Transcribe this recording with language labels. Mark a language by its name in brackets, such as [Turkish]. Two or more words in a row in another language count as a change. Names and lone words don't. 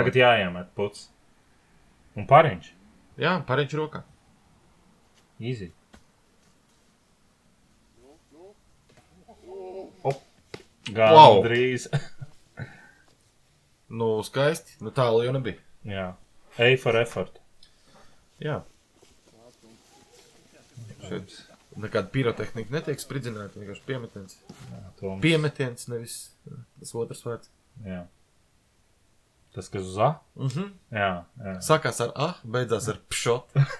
[Latvian] Tagad jāiemet puts. Un pariņš. Jā, pariņš rokā. Easy. Gandrīz. Nu, skaisti. Nu, tālu jau nebija. Jā. [English] A for effort. [Latvian] Jā. Šeit nekāda pirotehnika netiek spridzināta, vienkārši piemetiens. Jā, piemetiens, nevis tas otrs vārds. Jā. Tas, kas uz A? Jā. Sākās ar A, beidzās ar pšot.